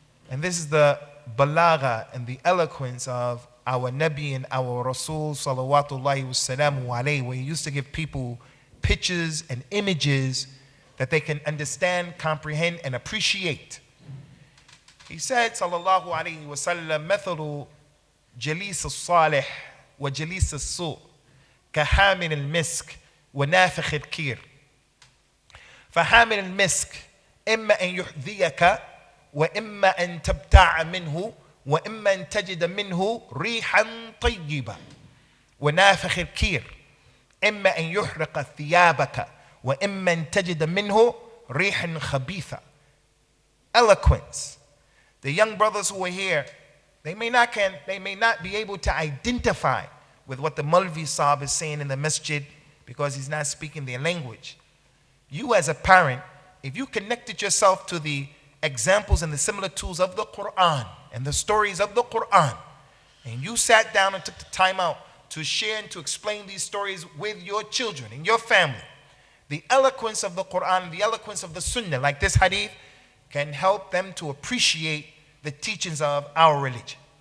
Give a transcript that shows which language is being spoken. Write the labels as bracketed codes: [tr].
[en] And this is the balagha and the eloquence of our Nabi and our Rasul sallallahu alayhi, where he used to give people pictures and images that they can understand, comprehend, and appreciate. He said, sallallahu alayhi wa sallam, [ar] مثل جليس الصالح وجليس السوء كحامل المسك ونافخ الكير. فحامل المسك إما أن يحذيك وإما أن تبتاع منه وإما أن تجد منه ريحا طيبة. ونافخ الكير إما أن يحرق ثيابك وإما أن تجد منه ريحا خبيثة. [en] Eloquence. The young brothers who are here, they may not be able to identify with what the Malvi Sahib is saying in the masjid because he's not speaking their language. You as a parent, if you connected yourself to the examples and the similitudes of the Quran and the stories of the Quran, and you sat down and took the time out to share and to explain these stories with your children and your family, the eloquence of the Quran, the eloquence of the Sunnah, like this hadith, can help them to appreciate the teachings of our religion.